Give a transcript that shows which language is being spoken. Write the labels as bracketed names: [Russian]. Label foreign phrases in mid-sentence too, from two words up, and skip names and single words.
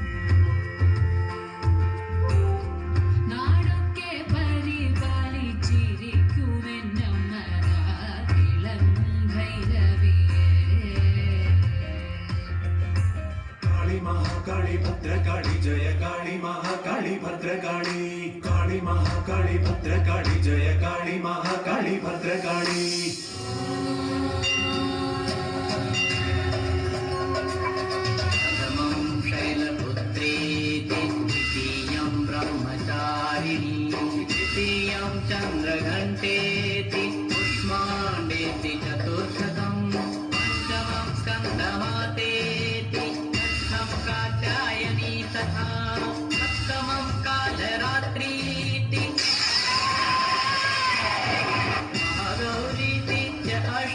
[Malayalam] നാടൊക്കെ പരിപാലിച്ചിരിക്കുമെന്നമ്മരാതിളങ്ങും ഭൈരവിയെ. കാളി മഹാകാളി ഭദ്രകാളി ജയ കാളി മഹാകാളി ഭദ്രകാളി. കാളി മഹാകാളി ഭദ്രകാളി ജയ കാളി മഹാകാളി ഭദ്രകാളി. [Sanskrit] प्रथमं शैलपुत्रेति द्वितीयं ब्रह्मचारिणी तृतीयं चन्द्रघण्टेति पुष्माण्डेति चतुर्थकं पञ्चमं स्कन्दमातेति षष्ठं कात्यायनी तथा सप्तमं कालरात्रीति महागौरीति च